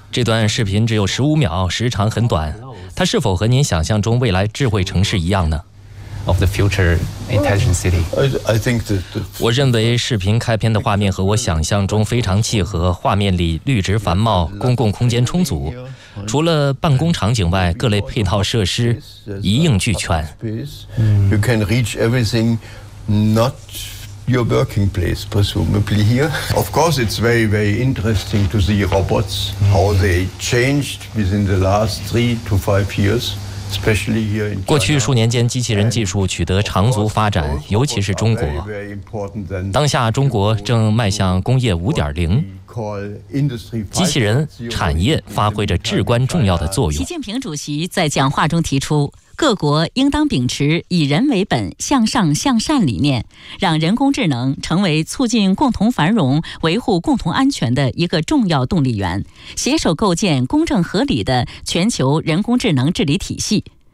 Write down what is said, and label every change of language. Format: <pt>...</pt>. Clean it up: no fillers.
<zh>这段视频只有15秒，时长很短。它是否和您想象中未来智慧城市一样呢？</zh> <en>Of the future intelligent city. I think that.</en> <zh>我认为视频开篇的画面和我想象中非常契合。画面里绿植繁茂，公共空间充足，除了办公场景外，各类配套设施一应俱全。</zh> <en>You can reach everything, not your working place, presumably here. Of course, it's very, very interesting to see robots how they changed within the last 3 to 5 years.</en> <zh>过去数年间，机器人技术取得长足发展，尤其是中国。当下中国正迈向工业 5.0， 机器人产业发挥着至关重要的作用。习近平主席在讲话中提出，各国应当秉持以人为本、向上向善理念，让人工智能成为促进共同繁荣、维护共同安全的一个重要动力源，携手构建公正合理的全球人工智能治理体系。</zh>